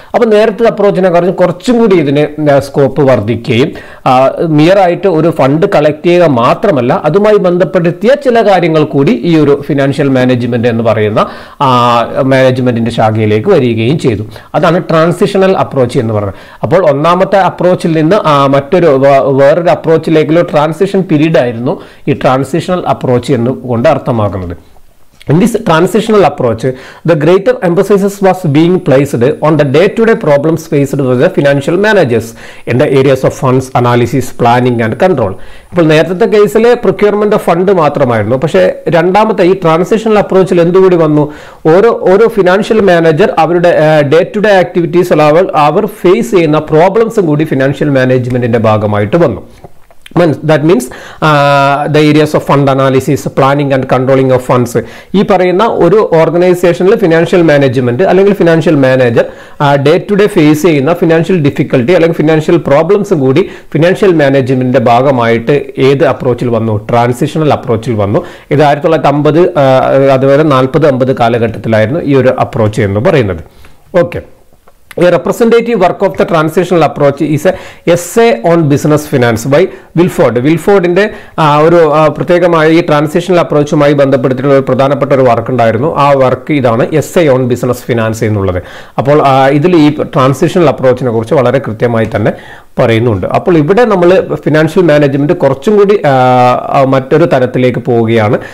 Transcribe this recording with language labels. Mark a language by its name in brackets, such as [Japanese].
[Malayalam] അപ്പൊ നേരത്തെ അപ്രോച്ചിനെ കുറച്ചും കൂടി ഇതിന് സ്കോപ്പ് വർദ്ധിക്കുകയും മിയർ ആയിട്ട് ഒരു ഫണ്ട് കളക്ട് ചെയ്യുക മാത്രമല്ല, അതുമായി ബന്ധപ്പെടുത്തിയ ചില കാര്യങ്ങൾ കൂടി ഈ ഒരു ഫിനാൻഷ്യൽ മാനേജ്മെന്റ് എന്ന് പറയുന്ന മാനേജ്മെന്റിന്റെ ശാഖയിലേക്ക് വരികയും ചെയ്തു. അതാണ് ട്രാൻസിഷണൽ അപ്രോച്ച് എന്ന് പറയുന്നത്. അപ്പോൾ ഒന്നാമത്തെ അപ്രോച്ചിൽ നിന്ന് വേറൊരു അപ്രോച്ചിലേക്കുള്ള ട്രാൻസിഷൻ പീരീഡ് ആയിരുന്നു ഈ ട്രാൻസിഷണൽ അപ്രോച്ച് എന്നുകൊണ്ട് അർത്ഥമാക്കുന്നത്. [English] In this transitional approach, the greater emphasis was being placed on the day-to-day problems faced by the financial managers in the areas of funds analysis, planning and control. [Malayalam] ഇപ്പോൾ നേരത്തെ കേസിലെ procurement of fund മാത്രമായിരുന്നു. പക്ഷേ രണ്ടാമത്തെ ഈ transitional അപ്രോച്ചിൽ എന്തുകൂടി വന്നു? ഓരോ financial manager അവരുടെ day to day activities our face ചെയ്യുന്ന പ്രോബ്ലംസും കൂടി ഫിനാൻഷ്യൽ മാനേജ്മെന്റിന്റെ ഭാഗമായിട്ട് വന്നു. [English] That means the areas of fund analysis, planning and controlling of funds. [Malayalam] ഈ പറയുന്ന ഒരു ഓർഗനൈസേഷനിൽ ഫിനാൻഷ്യൽ മാനേജ്മെന്റ് അല്ലെങ്കിൽ financial manager day to day face ചെയ്യുന്ന ഫിനാൻഷ്യൽ ഡിഫിക്കൽട്ടി അല്ലെങ്കിൽ ഫിനാൻഷ്യൽ പ്രോബ്ലംസും കൂടി ഫിനാൻഷ്യൽ മാനേജ്മെന്റിന്റെ ഭാഗമായിട്ട് ഏത് അപ്രോച്ചിൽ വന്നു? ട്രാൻസിഷണൽ അപ്രോച്ചിൽ വന്നു. ഇത് 1950 അതുവരെ 40-50 കാലഘട്ടത്തിലായിരുന്നു ഈ ഒരു അപ്രോച്ച് എന്ന് പറയുന്നത്. [English] Okay. A representative work of the transitional approach is a essay on business finance by Wilford. [Malayalam] വിൽഫോർഡിന്റെ ഒരു പ്രത്യേകമായ ഈ ട്രാൻസിഷണൽ അപ്രോച്ചുമായി ബന്ധപ്പെടുത്തിയിട്ടുള്ള ഒരു പ്രധാനപ്പെട്ട ഒരു വർക്ക് ഉണ്ടായിരുന്നു. ആ വർക്ക് ഇതാണ്, എസ്സേ ഓൺ ബിസിനസ് ഫിനാൻസ് എന്നുള്ളത്. അപ്പോൾ ഇതിൽ ഈ ട്രാൻസിഷണൽ അപ്രോച്ചിനെ കുറിച്ച് വളരെ കൃത്യമായി തന്നെ പറയുന്നുണ്ട്. അപ്പോൾ ഇവിടെ നമ്മൾ ഫിനാൻഷ്യൽ മാനേജ്മെന്റ് കുറച്ചും കൂടി മറ്റൊരു തരത്തിലേക്ക് പോവുകയാണ്.